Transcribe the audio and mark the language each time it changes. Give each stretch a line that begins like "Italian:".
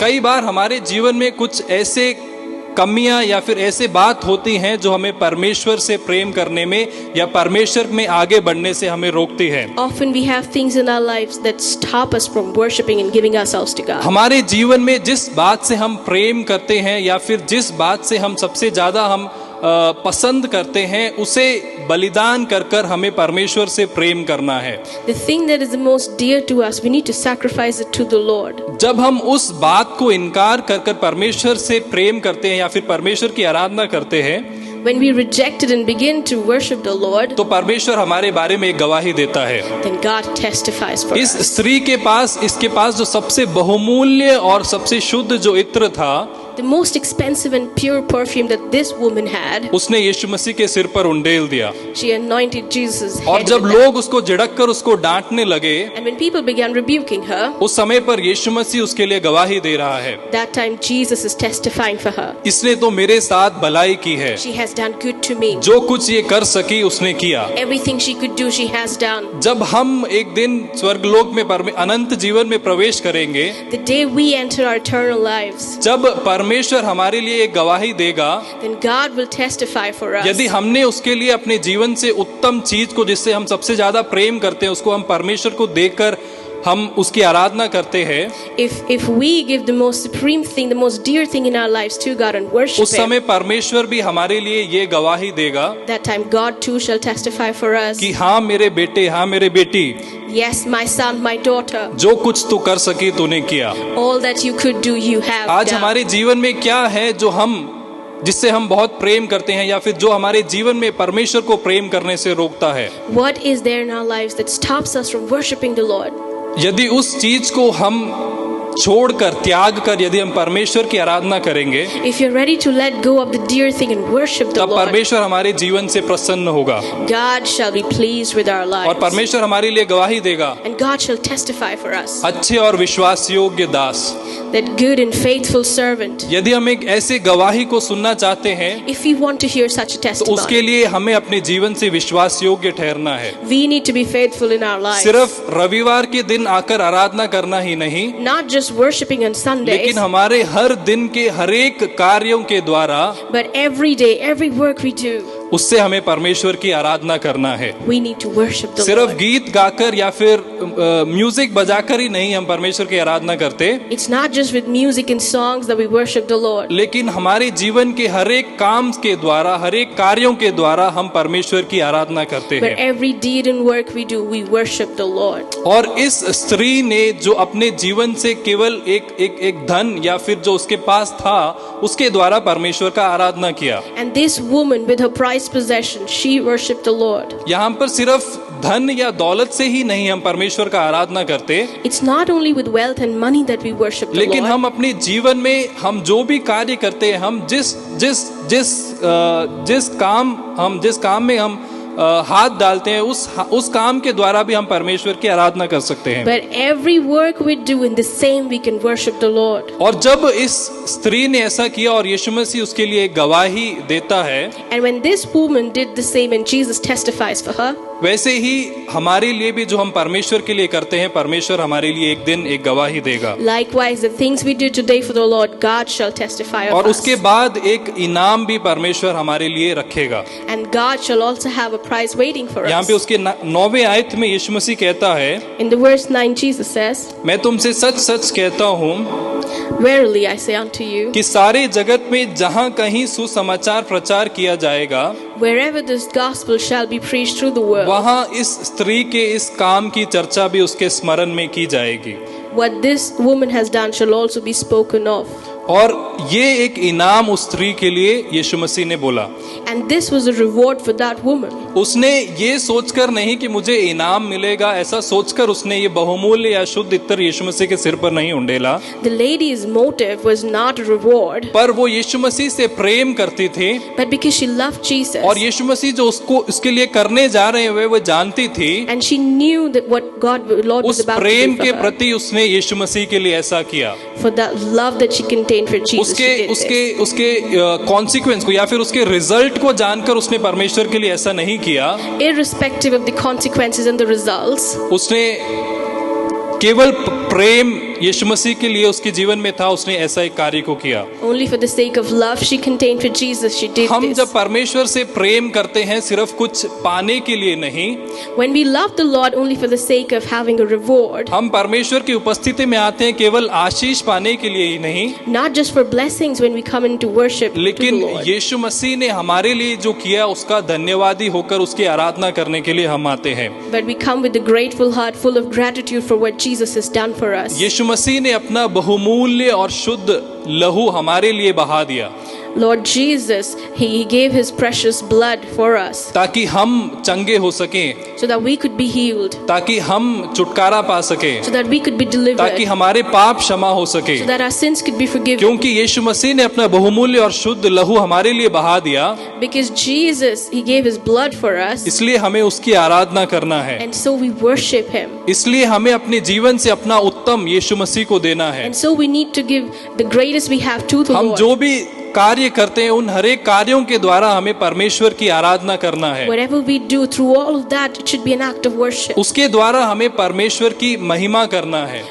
Hindi: कई बार हमारे जीवन में कुछ ऐसे कमियां या फिर ऐसे बात होती हैं जो हमें परमेश्वर से प्रेम करने में या परमेश्वर में आगे बढ़ने से हमें रोकती है।
English: Often we have things in our lives that stop us from worshiping and giving ourselves to God.
Hindi: हमारे जीवन में जिस बात से हम प्रेम करते हैं या फिर जिस बात से हम सबसे ज्यादा हम पसंद करते हैं, उसे बलिदान कर कर हमें परमेश्वर से प्रेम करना है।
English: The thing that is the most dear to us, we need to sacrifice it to the Lord.
Hindi: जब हम उस बात को इनकार कर कर परमेश्वर से प्रेम करते हैं या फिर परमेश्वर की आराधना करते हैं,
English: When we reject it and begin to worship the Lord,
Hindi: तो परमेश्वर हमारे बारे में एक गवाही देता है।
English: then God testifies for
Hindi: इस
English: us.
Hindi: स्त्री के पास इसके पास जो सबसे बहुमूल्य और सबसे शुद्ध जो इत्र था,
English: The most expensive and pure perfume that this woman had,
Hindi: उसने यीशु मसीह के सिर पर उंडेल दिया।
English: she anointed Jesus'
Hindi: और
English: head
Hindi: जब
English: with that.
Hindi: लोग उसको झिड़क कर उसको डांटने लगे,
English: And when people began rebuking her,
Hindi: उस समय पर यीशु मसीह उसके लिए गवाही दे रहा है,
English: that time Jesus is testifying for her.
Hindi: इसने तो मेरे साथ भलाई की है,
English: She has done good to me.
Hindi: जो कुछ ये कर सकी उसने किया।
English: Everything she could do, she has done.
Hindi: जब हम एक दिन स्वर्गलोक में अनंत जीवन में प्रवेश करेंगे,
English: The day we enter our eternal lives,
Hindi: जब परमेश्वर हमारे लिए एक गवाही देगा,
English: then God will testify for us.
Hindi: यदि हमने उसके लिए अपने जीवन से उत्तम चीज को जिससे हम सबसे ज्यादा प्रेम करते हैं उसको हम परमेश्वर को देकर हम उसकी आराधना करते हैं,
English: If we give the most supreme thing, the most dear thing in our lives to God and worship
Hindi: उस समय
English: Him,
Hindi: परमेश्वर भी हमारे लिए ये गवाही देगा
English: that time God too shall testify for us.
Hindi: कि हाँ मेरे बेटे, हाँ मेरे बेटी,
English: Yes, my son, my daughter,
Hindi: जो कुछ तू कर सकी तूने किया।
English: all that you could do, you have
Hindi: आज
English: done.
Hindi: हमारे जीवन में क्या है जो जिससे हम बहुत प्रेम करते हैं या फिर जो हमारे जीवन में परमेश्वर को प्रेम करने से रोकता है?
English: What is there in our lives that stops us from worshiping the Lord?
Hindi: यदि उस चीज को हम छोड़कर त्याग कर यदि हम परमेश्वर की आराधना करेंगे,
English: If you're ready to let go of the dear thing and worship the
Hindi: तब
English: Lord,
Hindi: परमेश्वर हमारे जीवन से प्रसन्न होगा
English: God shall be pleased with our
Hindi: और
English: lives.
Hindi: परमेश्वर हमारे लिए गवाही देगा,
English: And God shall testify for us
Hindi: अच्छे और विश्वास योग्य दास।
English: that good and faithful servant.
Hindi: यदि हम एक ऐसे गवाही को सुनना चाहते हैं,
English: If we want to hear such a
Hindi: तो उसके
English: testimony,
Hindi: लिए हमें अपने जीवन से विश्वास योग्य ठहरना है।
English: we need to be faithful in our lives.
Hindi: सिर्फ रविवार के दिन आकर आराधना करना ही नहीं,
English: Not just worshiping on Sundays,
Hindi: लेकिन हमारे हर दिन के हर एक कार्यों के द्वारा
English: but every day, every work we do,
Hindi: उससे हमें परमेश्वर की आराधना करना है।
English: we need to worship the
Hindi: सिर्फ
English: Lord.
Hindi: गीत गाकर या फिर म्यूजिक बजाकर ही नहीं हम परमेश्वर की आराधना करते,
English: It's not just with music and songs that we worship the Lord,
Hindi: लेकिन हमारे जीवन के हर एक काम के द्वारा, हर एक कार्यों के द्वारा हम परमेश्वर की आराधना करते
English: but
Hindi: हैं।
English: every deed and work we do, we worship the Lord.
Hindi: और इस स्त्री ने जो अपने जीवन से केवल एक धन या फिर जो उसके पास था उसके द्वारा परमेश्वर का आराधना किया।
English: And this woman with her prized possession, she worshipped the Lord.
Hindi: यहाँ पर सिर्फ धन या दौलत से ही नहीं हम परमेश्वर का आराधना करते,
English: It's not only with wealth and money that we worship the
Hindi: लेकिन
English: Lord,
Hindi: हम अपने जीवन में हम जो भी कार्य करते हैं, हम जिस काम में हम हाथ डालते हैं उस काम के द्वारा भी हम परमेश्वर की आराधना कर सकते हैं।
English: but every work we do, in the same we can worship the Lord.
Hindi: और जब इस स्त्री ने ऐसा किया और यीशु मसीह उसके लिए गवाही देता है,
English: And when this woman did the same and Jesus testifies for her,
Hindi: वैसे ही हमारे लिए भी जो हम परमेश्वर के लिए करते हैं, परमेश्वर हमारे लिए एक दिन एक गवाही देगा।
English: likewise the things we do today for the Lord, God shall testify of
Hindi: और उसके बाद एक इनाम भी परमेश्वर हमारे लिए रखेगा।
English: And God shall also have a prize waiting for
Hindi: यहाँ
English: us.
Hindi: पे उसके 9वें आयत में यीशु मसीह कहता है,
English: In the verse 9, Jesus says,
Hindi: मैं तुमसे सच सच कहता हूँ
English: Verily I say unto you,
Hindi: कि सारे जगत में जहाँ कहीं सुसमाचार प्रचार किया जाएगा,
English: wherever this gospel shall be preached through the world,
Hindi: वहाँ इस स्त्री के इस काम की चर्चा भी उसके स्मरण में की जाएगी।
English: what this woman has done shall also be spoken of.
Hindi: और ये एक इनाम उस स्त्री के लिए यीशु मसीह ने बोला।
English: And this was a reward for that woman.
Hindi: उसने ये सोचकर नहीं कि मुझे इनाम मिलेगा, ऐसा सोचकर उसने ये बहुमूल्य या शुद्ध इत्तर यीशु मसीह के सिर पर नहीं उंडेला,
English: The lady's motive was not a reward,
Hindi: पर वो यीशु मसीह से प्रेम करती थी।
English: but because she loved Jesus.
Hindi: और यीशु मसीह जो उसके लिए करने जा रहे हैं वो जानती थी।
English: And she knew that what Lord was
Hindi: उस
English: about to
Hindi: प्रेम
English: do
Hindi: के
English: for her.
Hindi: प्रति उसने यीशु मसीह के लिए ऐसा किया।
English: For that love that she contained for Jesus, she did this.
Hindi: उसके कॉन्सिक्वेंस को या फिर उसके रिजल्ट को जानकर उसने परमेश्वर के लिए ऐसा नहीं किया।
English: Irrespective of the consequences and the results,
Hindi: उसने केवल प्रेम यीशु मसीह के लिए उसके जीवन में था, उसने ऐसा एक कार्य को किया।
English: only for the sake of love she contained for Jesus, she did
Hindi: हम
English: this.
Hindi: जब परमेश्वर से प्रेम करते हैं सिर्फ कुछ पाने के लिए नहीं,
English: When we love the Lord only for the sake of having a reward,
Hindi: हम परमेश्वर की उपस्थिति में आते हैं केवल आशीष पाने के लिए ही नहीं,
English: not just for blessings when we come into worship to the
Hindi: लेकिन
English: Lord,
Hindi: यीशु मसीह ने हमारे लिए जो किया उसका धन्यवादी होकर उसकी आराधना करने के लिए हम आते हैं।
English: but we come with a grateful heart full of gratitude for what Jesus has done for us.
Hindi: यीशु मसीह ने अपना बहुमूल्य और शुद्ध लहू हमारे लिए बहा दिया,
English: Lord Jesus, He gave His precious blood for us
Hindi: ताकि हम चंगे हो सकें,
English: so that we could be healed,
Hindi: ताकि हम छुटकारा पा सकें,
English: so that we could be delivered,
Hindi: ताकि हमारे पाप क्षमा हो सके।
English: so that our sins could be forgiven.
Hindi: क्योंकि यीशु मसीह ने अपना बहुमूल्य और शुद्ध लहू हमारे लिए बहा दिया,
English: Because Jesus, He gave His blood for us,
Hindi: इसलिए हमें उसकी आराधना करना है।
English: and so we worship Him.
Hindi: इसलिए हमें अपने जीवन से अपना उत्तम यीशु मसीह को देना है।
English: And so we need to give the greatest we have to the
Hindi: हम
English: Lord.
Hindi: जो भी कार्य करते हैं उन हर एक कार्यों के द्वारा हमें परमेश्वर की आराधना करना है।
English: Whatever we do, through all of that, it should be an act of worship.
Hindi: उसके द्वारा हमें परमेश्वर की महिमा करना है।